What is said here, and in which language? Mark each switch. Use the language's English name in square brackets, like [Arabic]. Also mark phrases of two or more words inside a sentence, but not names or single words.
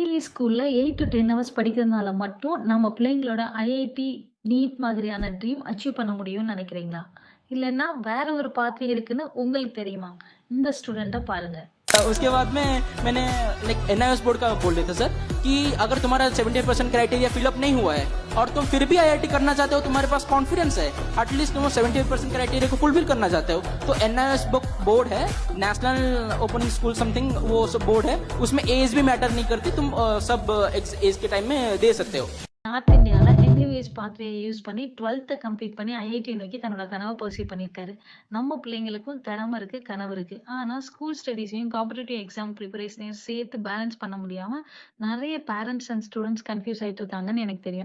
[Tamil] ஸ்கூல்ல [English] 8 to 10 hours [Tamil] படிக்கிறதுனால மட்டும் நம்ம பிள்ளைங்களோட ஐஐடி, நீட் மாதிரியான [English] dream achieve [Tamil] பண்ண முடியும்னு நினைக்கிறீங்களா? இல்லன்னா வேற ஒரு பாத்வே இருக்குன்னு உங்களுக்கு தெரியுமா? இந்த ஸ்டூடண்ட்ட பாருங்க. [Hindi] उसके बाद में मैंने [English] like NIS board [Hindi] का बोल देते सर कि अगर तुम्हारा 70% [English] criteria fill-up [Hindi] नहीं हुआ है और तुम फिर भी आईआईटी करना चाहते हो, तुम्हारे पास कॉन्फिडेंस है, एटलीस्ट तुम 70% क्राइटेरिया को फुलफिल करना चाहते हो, तो एनआईएस बोर्ड है, [English] National Opening School something, [Hindi] वो सब बोर्ड है, उसमें एज भी मैटर नहीं करती, तुम सब एज के टाइम में दे सकते हो. [Tamil] நார்த் இந்தியால என்இவிஎஸ் [English] pathway use [Tamil] பண்ணி [English] 12th complete [Tamil] பண்ணி ஐஐடி நோக்கி தன்னோட கனவை பர்சியூ பண்ணியிருக்காரு. நம்ம பிள்ளைங்களுக்கும் திறமை இருக்கு, கனவு இருக்கு. ஆனா [English] school studies competitive exam preparation [Tamil] சேர்த்து பேலன்ஸ் பண்ண முடியாம நிறைய [English] parents and students confuse [Tamil] ஆயிட்டு இருக்காங்கன்னு எனக்கு தெரியும்.